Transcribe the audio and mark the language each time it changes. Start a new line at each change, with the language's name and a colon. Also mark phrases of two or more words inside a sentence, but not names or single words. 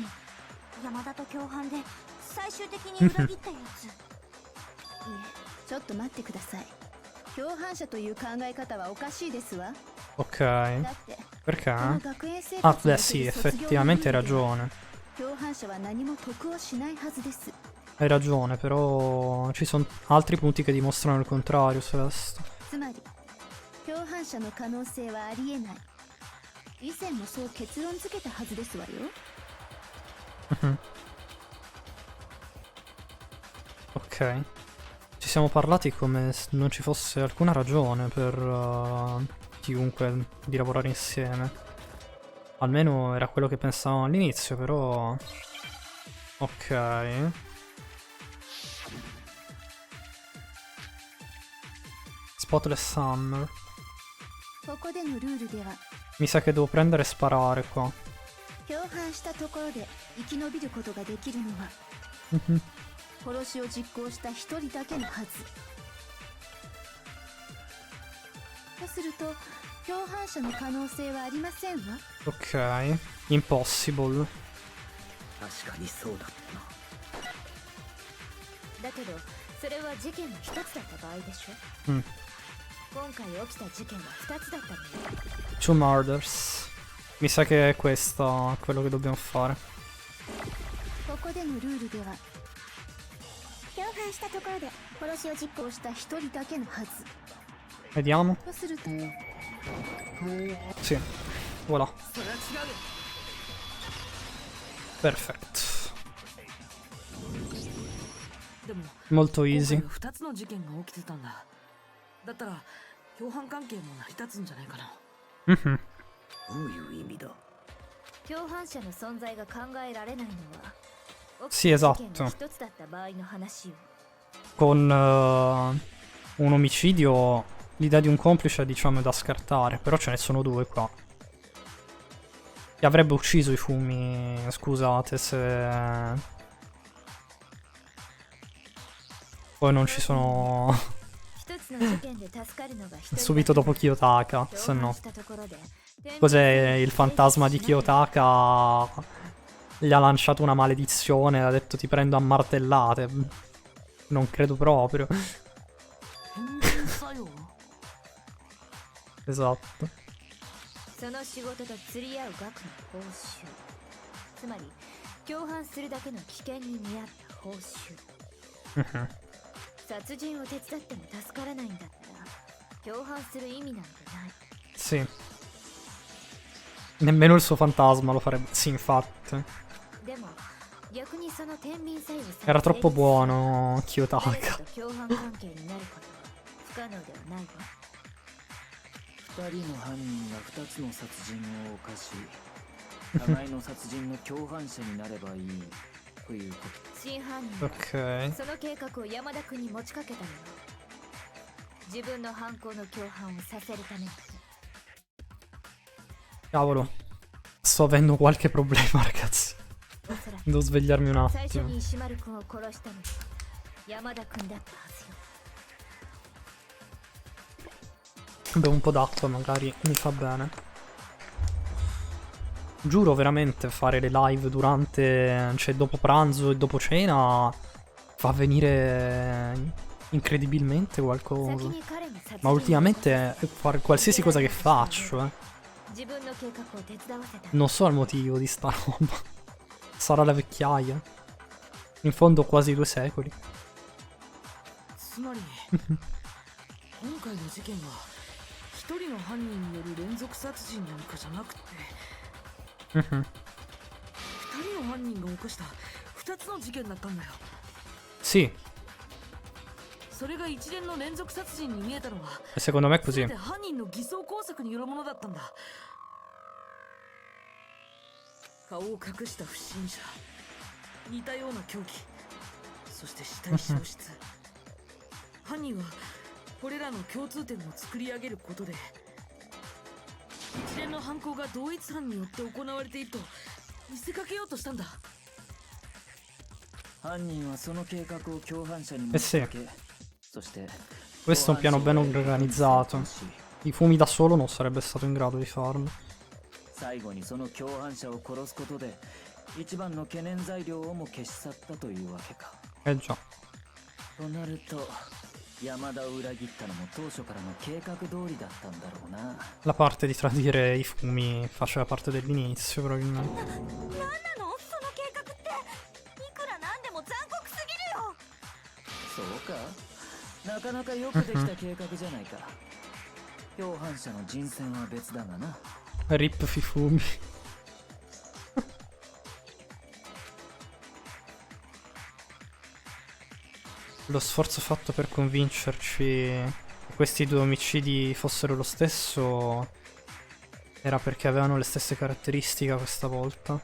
Japanese: 山田と共犯で最終的に裏切ったやつ。いえ、ちょっと待ってください。共犯者という考え方はおかしいですわ。 Ok. だって
Italian: Perché?
Japanese: この学園生 Ah, 活に
Italian: beh,
Japanese: おけ
Italian: sì,
Japanese: る卒業
Italian: effettivamente hai
Japanese: の意味では
Italian: ragione.
Japanese: 共犯者は何も得をしないはずです。
Italian: Hai ragione, però ci sono altri punti che dimostrano il contrario, Celeste.
Japanese: つまり共犯者の可能性はありえない。以前もそう結論付けたはずですわよ。
Italian: Ok. Ci siamo parlati come se non ci fosse alcuna ragione per chiunque di lavorare insieme. Almeno era quello che pensavamo all'inizio, però... Ok. Spotless Summer.
Japanese: ここでのルールでは
Italian: Mi sa che devo prendere e sparare qua.
Japanese: 共犯したところで生き延びることができるのは殺しを実行した一人だけのはず。とすると共犯者の可能性はありませんわ。
Italian: Ok.
English: Impossible.
Japanese: 確かにそうだったな。だけどそれは事件の一つだった場合でしょ。うん。今回起きた事件は二つだったのよ。
English: Two murders.
Italian: Mi sa che è questo quello che dobbiamo fare.
Japanese: ここでのルールでは共犯したところで殺しを実行した一人だけのはず。
Italian: Vediamo.
Japanese: とすると
Italian: Sì. Voilà.
Japanese: それは違うよ。
Italian: Perfetto.
Japanese: でも
Italian: Molto
Japanese: 今
English: easy.
Japanese: 回2つの事件が起きてたんだ。だったら共犯関係も成り立つんじゃないかな。 Mhm. どういう意味だ。共犯者の存在が考えられないのは
Italian: Sì, esatto.
Japanese: 一つだった場合の話よ。
Italian: Con un omicidio l'idea di un complice diciamo è da scartare, però ce ne sono due qua. Chi avrebbe ucciso i fumi, scusate se... Poi non ci sono...
Japanese: 一つの事件で助かるのが一人
Italian: subito dopo Kiyotaka, se
Japanese: 共
Italian: no.
Japanese: 犯したところで
Italian: Cos'è il fantasma di Kiyotaka? Gli ha lanciato una maledizione, ha detto ti prendo a martellate. Non credo proprio.
Japanese: 変幻作用。
Italian: Esatto.
Japanese: その仕事と釣り合う額の報酬、つまり共犯するだけの危険に見合った報酬。 Mhm. 殺人を手伝っても助からないんだったら共犯する意味なんてない。
Italian: Sì. Nemmeno il suo fantasma lo farebbe. Sì, infatti.
Japanese: でも逆にその天秤作用さ
Italian: Era troppo buono
Japanese: 誰
Italian: Kiyotaka.
Japanese: かと共犯関係になることは不可能ではないわ。 2人の犯人が2つの殺人を犯し互いの殺人の共犯者になればいいということ。真犯人は
Italian: Ok.
Japanese: その計画を山田君に持ちかけたのよ。自分の犯行の共犯をさせるために。
Italian: Cavolo. Sto avendo qualche problema, ragazzi.
Japanese: おそらく
Italian: Devo svegliarmi un
Japanese: 最初
Italian: attimo.
Japanese: に石丸君を殺したのは山田君だったはずよ。
Italian: Bevo un po' d'acqua, magari mi fa bene. Giuro veramente fare le live durante, cioè dopo pranzo e dopo cena fa venire incredibilmente qualcosa.
Japanese: 先に彼に殺人
Italian: Ma ultimamente fare qualsiasi cosa che faccio,
Japanese: 自分の計画を手伝わせた。
Italian: non so il motivo di sta roba. Sarà la vecchiaia. In fondo quasi 2 secoli.
Japanese: つまり今回の事件は一人の犯人による連続殺人なんかじゃなくて Mhm. 二人の犯人が起こした2つの事件だったんだよ。
Italian: Sì,
Japanese: それが一連の連続殺人に見えたのは
Italian: e secondo me è
Japanese: 全
Italian: così.
Japanese: て犯人の偽装工作によるものだったんだ。顔を隠した不審者、似たような凶器、そして死体消失。犯人はこれらの共通点を作り上げることで一連の犯行が同一犯によって行われていると見せかけようとしたんだ。犯人はその計画を共犯者に持ちかけ、そして
Italian: Questo è un piano ben organizzato. I fumi da solo non sarebbe stato in grado di farlo.
Japanese: 最後にその共犯者を殺すことで一番の懸念材料をも消し去ったというわけか。
Italian: Eh già.
Japanese: となると山田を裏切ったのも当初からの計画通りだったんだろうな。
Italian: La parte di tradire i fumi faceva parte dell'inizio, probabilmente.
Japanese: なんなのその計画って。いくらなんでも残酷すぎるよ。そうか、なかなかよくできた計画じゃないか。共犯者の人選は別だがな。
English: Rip Fifumi.
Italian: Lo sforzo fatto per convincerci che questi due omicidi fossero lo stesso era perché avevano le stesse caratteristiche questa volta.